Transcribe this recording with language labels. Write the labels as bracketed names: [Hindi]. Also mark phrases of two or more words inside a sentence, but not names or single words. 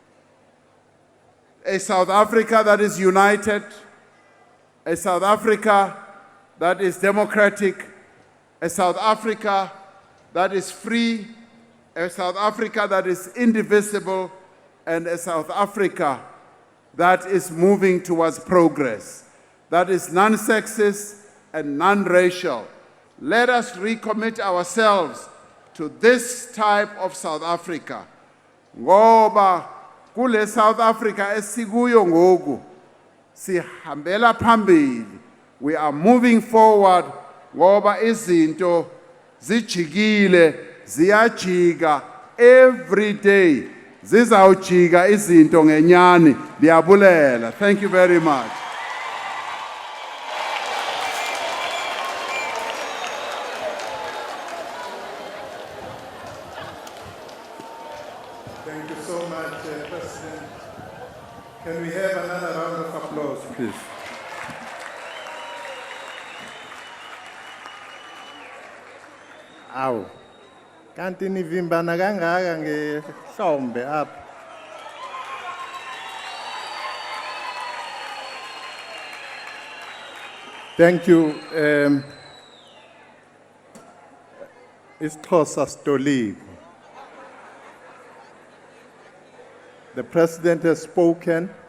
[English] A South Africa that is united, a South Africa that is democratic, a South Africa that is free, a South Africa that is indivisible, and a South Africa that is moving towards progress, that is non-sexist and non-racial. Let us recommit ourselves to this type of South Africa. [Xhosa] Ngoba kule South Africa esikuyo ngoku sihambela phambili [English] We are moving forward [Xhosa] ngoba izinto zijikile ziyajika [English] every day. [Xhosa] Zizawujika izinto ngenyani. Ndiyabulela. [English] Thank you very much. Thank you so much, President. Can we have another round of applause, please? [Zulu] Awu. Kanti nivimbana kangaka ngehlombe apha. [English] Thank you. IsiXhosa Stolivo. The President has spoken.